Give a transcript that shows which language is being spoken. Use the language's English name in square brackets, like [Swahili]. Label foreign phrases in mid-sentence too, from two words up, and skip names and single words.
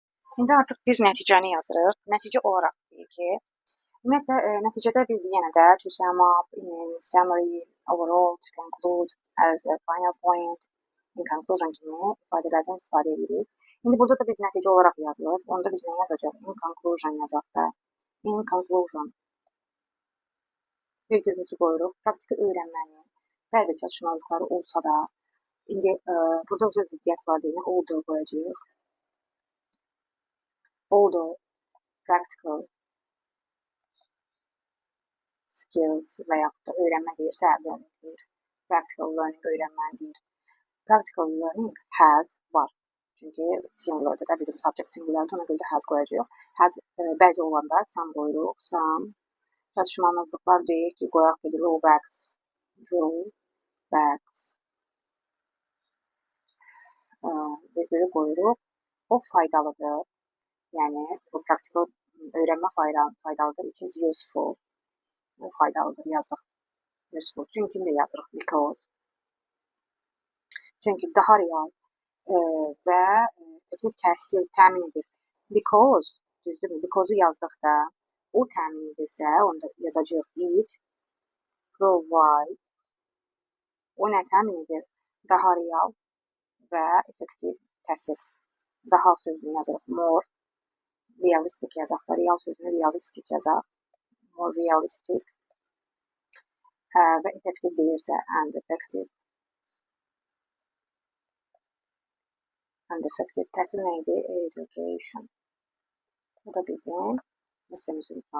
[Azerbaijani] İndi artıq biz nəticəni yazırıq. Nəticə olaraq deyir ki, ümumiyyətlə nəticədə biz yenə də [English] to sum up, in summary, overall, to conclude, as a final point, in conclusion [Azerbaijani] kimi ifadələrdən istifadə edirik. İndi burada da biz nəticə olaraq yazılır. Onda biz nə yazacaq? [English] In conclusion [Azerbaijani] yazaq da. [English] In conclusion. [Azerbaijani] Virgülümüzü qoyuruq. Praktiki öyrənmənin bəzi çatışmazlıqları olsa da, indi burada uzun ziddiyyət var deyil, oldu qoyacağıq. [English] Although practical skills [Azerbaijani] və yaxud da öyrənmə deyirsə, learning deyir. [English] Practical learning [Azerbaijani] öyrənməni deyir. [English] Practical learning has [Azerbaijani] var. Çünki singularda da bizim subject singularda ona görə də has qoyacağıq. Has bəzi olanda some qoyuruq. Some çatışmamazlıqlar deyək ki, qoyaq ki, drawbacks virgülü qoyuruq. O faydalıdır. Yəni bu practical öyrənmə faydalıdır. [English] It is useful. [Azerbaijani] Bu faydalıdır yazdıq. Useful. Çünki də yazırıq because. Çünki daha real və təhsil təmin edir. Because, düzdürmü? Because-u yazdıqda o təmin edirsə, onda yazacağıq [English] it provides. [Azerbaijani] O nə təmin edir? Daha real və effektiv təhsil. Daha sözünü yazırıq. [English] More realistic [Azerbaijani] yazaq da. Real sözünü realistic yazaq. [English] More realistic. [Azerbaijani] Və effektiv deyirsə [English] and effective. And effective [Azerbaijani] təhsil nə idi? Education. Bu da bizim hissəmizin